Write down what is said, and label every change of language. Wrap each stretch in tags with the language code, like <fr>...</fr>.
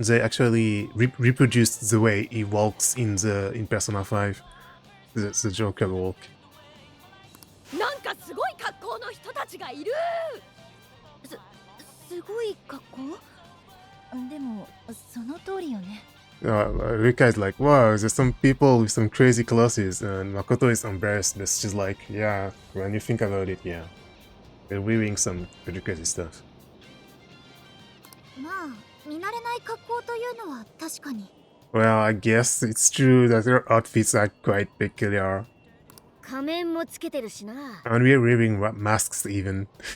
<en>They actually reproduced the way he walks in Persona 5, the Joker walk.</en> <ja>なんかすごい格好の人たちがいる。すごい格好？でもその通りよね。</ja> <en>Rika is like, wow, there's some people with some crazy clothes, and Makoto is embarrassed, but she's like, yeah, when you think about it, yeah. They're wearing some pretty crazy stuff.</en> <ja>まあ見慣れない格好というのは確かに。</ja> <en>Well, I guess it's true that their outfits are quite peculiar.</en> <ja>仮面もつけてるしな。</ja> <en>And we're wearing masks even.</en>